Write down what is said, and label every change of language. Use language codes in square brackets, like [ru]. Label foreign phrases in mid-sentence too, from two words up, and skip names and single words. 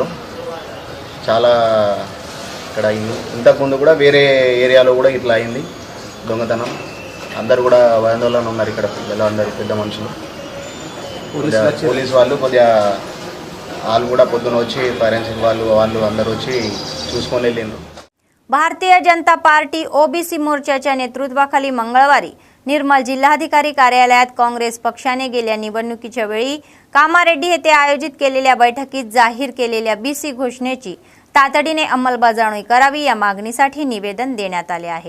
[te] చాలా ఇక్కడ ఇంతకుముందు కూడా వేరే ఏరియాలో కూడా ఇట్లా అయింది దొంగతనం. అందరు కూడా భయాందోళన ఉన్నారు ఇక్కడ పిల్లలు, అందరు పెద్ద మనుషులు. పోలీసు వాళ్ళు కొద్దిగా వాళ్ళు కూడా పొద్దున వచ్చి ఫారెన్సిక్ వాళ్ళు అందరూ వచ్చి చూసుకొని వెళ్ళిండ్రు. [mr] भारतीय जनता पार्टी ओबीसी मोर्चाच्या नेतृत्वाखाली मंगळवारी निर्मल जिल्हाधिकारी कार्यालयात काँग्रेस पक्षाने गेल्या निवडणुकीच्या वेळी कामारेड्डी येथे आयोजित केलेल्या बैठकीत जाहीर केलेल्या बीसी घोषणेची तातडीने अंमलबजावणी करावी या मागणीसाठी निवेदन देण्यात आले आहे.